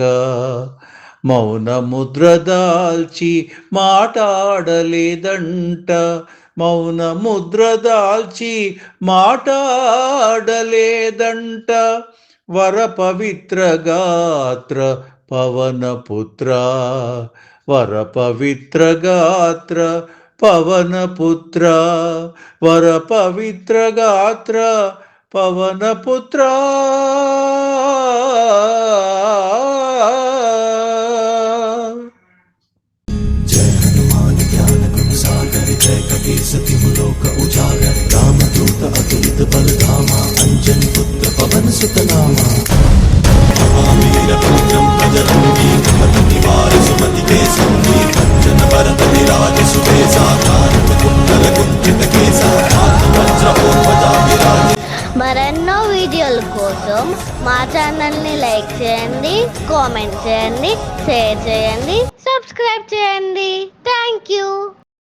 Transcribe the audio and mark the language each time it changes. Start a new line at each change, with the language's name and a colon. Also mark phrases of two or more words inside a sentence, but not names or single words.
Telugu: మౌన ముద్ర దాల్చి మాటాడలేదంట, మౌన ముద్ర దాల్చి మాటాడలేదంట. వర పవిత్ర గాత్ర పవన పుత్ర, వర పవిత్ర గాత్ర పవన పుత్ర, వర పవిత్ర గాత్ర పవన పుత్ర.
Awadhi: जय हनुमान ज्ञान गुण सागर, जय कपीस तिहु लोक उजागर, रामदूत अतुलित बल धामा, अंजन पुत्र पवन सुत नामा। महावीर पुत्रम बजरंगी, कुमति निवार सुमति के संगी, कंचन वरद विराज सुबेसा, कांत कुंडल कुंचित केसा, हाथ वज्र और ध्वजा विराजे।
Telugu: మరెన్నో వీడియోల కోసం మా ఛానల్ని లైక్ చేయండి, కామెంట్ చేయండి, షేర్ చేయండి, సబ్స్క్రైబ్ చేయండి.
English: Thank you.